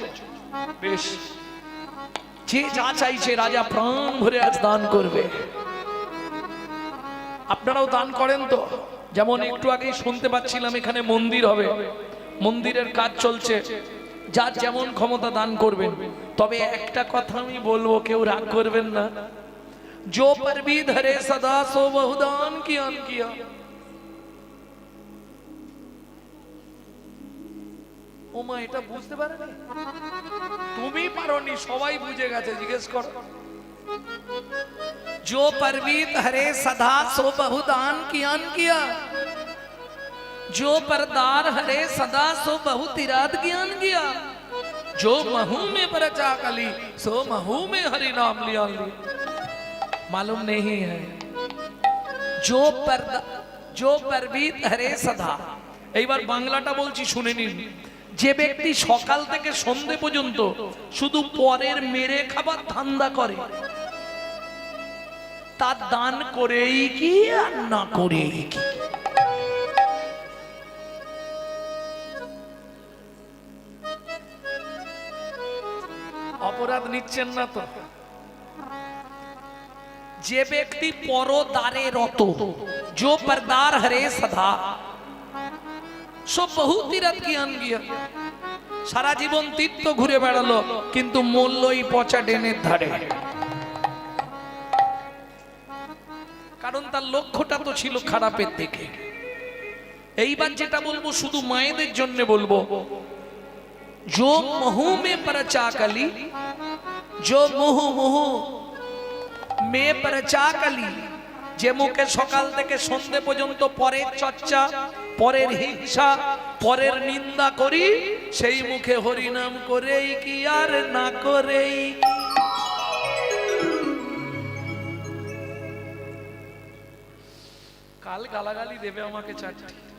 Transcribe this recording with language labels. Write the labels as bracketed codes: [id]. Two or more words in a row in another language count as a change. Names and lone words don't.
[bn] বেশ, যে যা চাইছে রাজা প্রাণ ভরে আজ দান করবে। আপনারাও দান করেন তো? যেমন একটু আগেই শুনতে পাচ্ছিলাম এখানে মন্দির হবে, মন্দিরের কাজ চলছে। যার যেমন ক্ষমতা দান করবেন। তবে একটা কথা আমি বলবো, কেউ রাগ করবেন না, [hi] जो पर भी धरे सदा सो बहुदान किया। [bn] ওমা, এটা বুঝতে পারেনি? তুমি পারোনি, সবাই বুঝে গেছে, জিজ্ঞেস করো। [hi] जो पर भी धरे सदा सो बहुदान किया, जो परदार हरे सदा सो बहु तिराद ज्ञान किया, जो महू में परचा कली सो महू में हरि नाम लिया। मालूम नहीं है? जो परबीत हरे सदा। [bn] এইবার বাংলাটা বলছি, শুনে নিন। যে ব্যক্তি সকাল থেকে সন্ধে পর্যন্ত শুধু পরের মেরে খাবার ধান্দা করে, তার দান করেই কি আর না করেই কি? অপরাধ নিচ্ছেন না তো? যে ব্যক্তি পরদারে রত, [hi] जो परदार हरे सदा सो बहु तीरथ ज्ञान किया। [bn] সারা জীবন তীর্থ ঘুরে বেড়ালো, কিন্তু মূল্যই পচা ডেনের ধারে। কারণ তার লক্ষ্যটা তো ছিল খারাপের দিকে। এইবার যেটা বলবো শুধু মায়েদের জন্য বলবো, [hi] जो महू में परचा कली, जो मुहु मुहु में परचा कली, [bn] যে মুখে সকাল থেকে সন্ধে পর্যন্ত পরের চর্চা, পরের হিংসা, পরের নিন্দা করি, সেই মুখে হরিনাম করেই কি আর না করেই। কাল গালাগালি দেবে আমাকে চারটি।